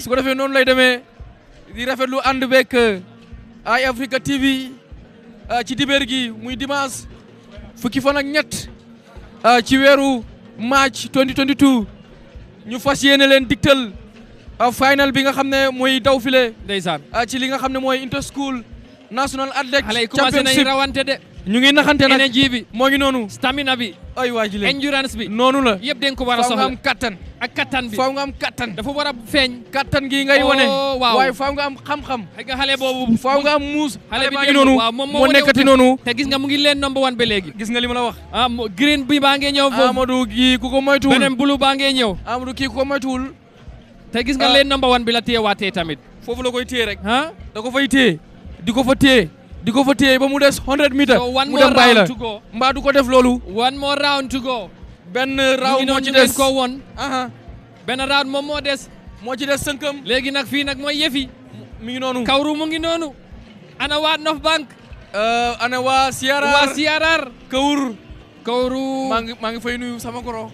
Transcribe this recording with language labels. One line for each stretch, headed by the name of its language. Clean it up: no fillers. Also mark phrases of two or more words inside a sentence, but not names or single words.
Wolof: su ko defee noonu lay demee di rafetlu ànd beeg ay Africa TV ci dibéer gi muy dimanche fukki fan ak ñett ci weeru March 2022 ñu fas yéene leen digtal final bi nga xam ne mooy daw file ndeysaan ci li nga xam ne mooy
English: inter school national athlete
Wolof: xale yi commencé nañ rawante de ñu ngi naxante nag énergie bi moo ngi noonu stamina bi ay waa ji leen endurance bi noonu la yëpp dañ ko war a faaw nga soxla am kattan ak kattan bi faaw nga am kattan dafa war a feeñ kattan gi ngay wone waaw waaye faaw nga am xam-xam xëy nga xale boobu faaw nga am muus xale bi baa ngi noonu waaw moom moo nekkati noonu te gis nga mu ngi leen number 1 ba léegi gis nga li ma la wax green bi baa ngee ñëw foofu Amadou kii ku ko moytuwul beneen blue baa ngee ñëw Amadou kii ku ko moytuwul te gis nga leen number 1 bi la téyewaatee tamit foofu la koy téye rek ah da ko fay téye di ko fa téye ba mu des 100 meters
English: so one
Wolof: mu more dem bàyyi la
English: round to go
Wolof: mbaa du ko def loolu
English: one more round to go
Wolof: benn round moo ci des des ko won aha benn round moom moo des moo ci des sënkam léegi nag fii nag mooy yëfi mi ngi noonu Kawru mu ngi noonu ana waa North Bank ana waa Siarar Kawru maa ngi fay nuyu sama koro